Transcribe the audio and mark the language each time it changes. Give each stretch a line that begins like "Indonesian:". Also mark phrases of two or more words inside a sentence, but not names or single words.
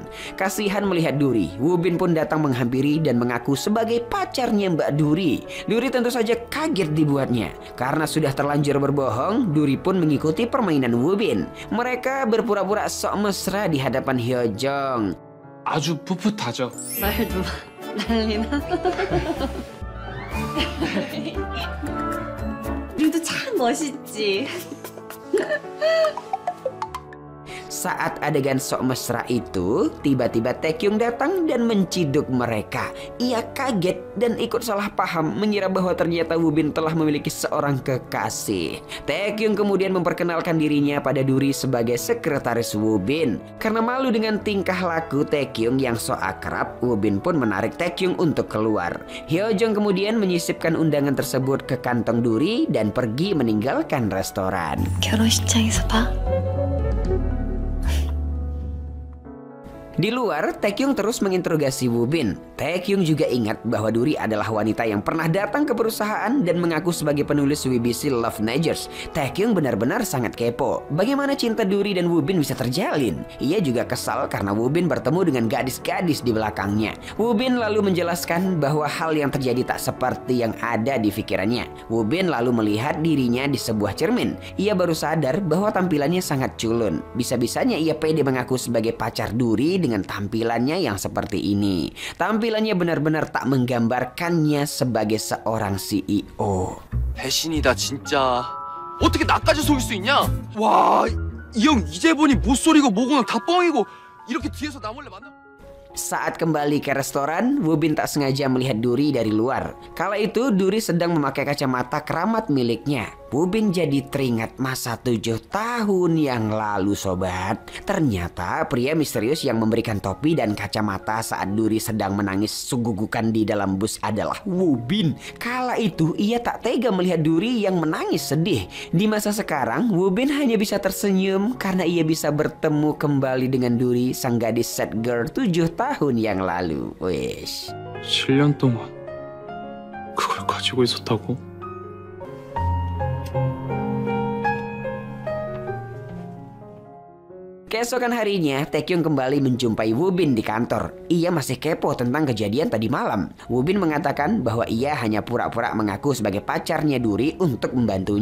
Indonesian: Kasihan melihat Duri, Woo-bin pun datang menghampiri dan mengaku sebagai pacarnya Mbak Duri. Duri tentu saja kaget dibuatnya. Karena sudah terlanjur berbohong, Duri pun mengikuti permainan Woo-bin. Mereka berpura-pura sok mesra di hadapan Hyojong.
Korean: 아주 풋풋하죠. 말도 난리나. 우리도 참 멋있지.
Indonesian: Saat adegan sok mesra itu, tiba-tiba Taekyung datang dan menciduk mereka. Ia kaget dan ikut salah paham mengira bahwa ternyata Woo-bin telah memiliki seorang kekasih. Taekyung kemudian memperkenalkan dirinya pada Duri sebagai sekretaris Woo-bin. Karena malu dengan tingkah laku Taekyung yang sok akrab, Woo-bin pun menarik Taekyung untuk keluar. Hyojong kemudian menyisipkan undangan tersebut ke kantong Duri dan pergi meninggalkan restoran.
Korean: 결혼식장에서 봐.
Indonesian: Di luar, Taekyung terus menginterogasi Woo-bin. Taekyung juga ingat bahwa Duri adalah wanita yang pernah datang ke perusahaan dan mengaku sebagai penulis WBC Love Majors. Taekyung benar-benar sangat kepo. Bagaimana cinta Duri dan Woo-bin bisa terjalin? Ia juga kesal karena Woo-bin bertemu dengan gadis-gadis di belakangnya. Woo-bin lalu menjelaskan bahwa hal yang terjadi tak seperti yang ada di pikirannya. Woo-bin lalu melihat dirinya di sebuah cermin. Ia baru sadar bahwa tampilannya sangat culun. Bisa-bisanya ia pede mengaku sebagai pacar Duri dengan tampilannya yang seperti ini. Tampilannya benar-benar tak menggambarkannya sebagai seorang CEO.
Korean: 배신이다 진짜. 어떻게 나까지 속일 수 있냐? 와, 이 형 이제 보니 못소리고 모공은 다 뻥이고 이렇게 뒤에서 나 몰래 만나.
Indonesian: Saat kembali ke restoran, Woo-bin tak sengaja melihat Duri dari luar. Kala itu Duri sedang memakai kacamata keramat miliknya. Woo-bin jadi teringat masa 7 tahun yang lalu sobat. Ternyata pria misterius yang memberikan topi dan kacamata saat Duri sedang menangis sunggugukan di dalam bus adalah Woo-bin. Kala itu ia tak tega melihat Duri yang menangis sedih. Di masa sekarang Woo-bin hanya bisa tersenyum karena ia bisa bertemu kembali dengan Duri, sang gadis
English: sad girl
Indonesian: 7 tahun yang lalu. Wish.
Korean: 7년 동안 그걸 가지고 있었다고?
Indonesian: Keesokan harinya, Taekyung kembali menjumpai Woo-bin di kantor. Ia masih kepo tentang kejadian tadi malam. Woo-bin mengatakan bahwa ia hanya pura-pura mengaku sebagai pacarnya Duri untuk membantunya.